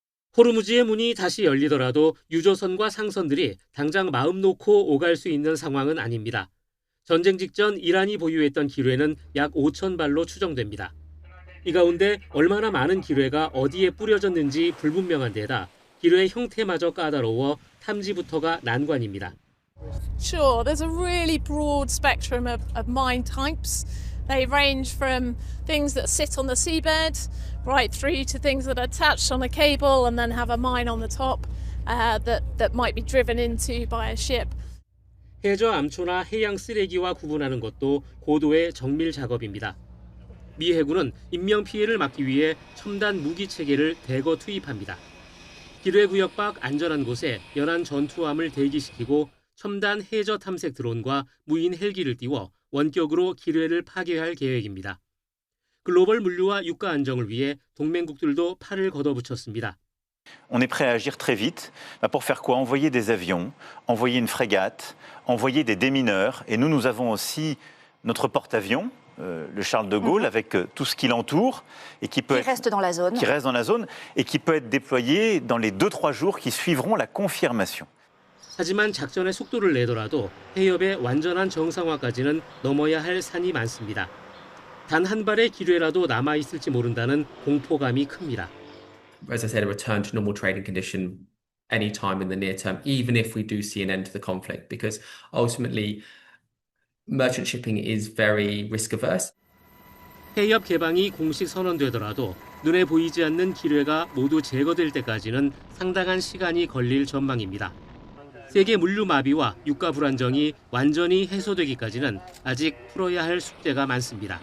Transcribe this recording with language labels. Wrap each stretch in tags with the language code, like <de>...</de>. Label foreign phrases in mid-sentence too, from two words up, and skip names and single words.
<ko>호르무즈의 문이 다시 열리더라도 유조선과 상선들이 당장 마음 놓고 오갈 수 있는 상황은 아닙니다. 전쟁 직전 이란이 보유했던 기뢰는 약 5,000발로 추정됩니다. 이 가운데 얼마나 많은 기뢰가 어디에 뿌려졌는지 불분명한 데다 기뢰의 형태마저 까다로워 탐지부터가 난관입니다.</ko> <en>Sure, there's a really broad spectrum of mine types. They range from things that sit on the seabed right through to things that are attached on a cable and then have a mine on the top that might be driven into by a ship.</en> <ko>해저 암초나 해양 쓰레기와 구분하는 것도 고도의 정밀 작업입니다. 미 해군은 인명 피해를 막기 위해 첨단 무기 체계를 대거 투입합니다. 기뢰 구역 밖 안전한 곳에 연안 전투함을 대기시키고 첨단 해저 탐색 드론과 무인 헬기를 띄워 원격으로 기뢰를 파괴할 계획입니다. 글로벌 물류와 유가 안정을 위해 동맹국들도 팔을 걷어붙였습니다.</ko> <fr>On est prêt à agir très vite. Pour faire quoi? Envoyer des avions, envoyer une frégate, envoyer des démineurs. Et nous avons aussi notre porte-avions, le Charles de Gaulle, avec tout ce qui l'entoure et qui reste dans la zone. Qui reste dans la zone et qui peut être déployé dans les 2-3 jours qui suivront la confirmation.</fr> <ko>하지만 작전의 속도를 내더라도 해협의 완전한 정상화까지는 넘어야 할 산이 많습니다. 단 한 발의 기뢰라도 남아있을지 모른다는 공포감이 큽니다.</ko> <en>As I said, a return to normal trading condition any time in the near term, even if we do see an end to the conflict, because ultimately merchant shipping is very risk averse.</en> <ko>해협 개방이 공식 선언되더라도 눈에 보이지 않는 기뢰가 모두 제거될 때까지는 상당한 시간이 걸릴 전망입니다. 세계 물류 마비와 유가 불안정이 완전히 해소되기까지는 아직 풀어야 할 숙제가 많습니다.</ko>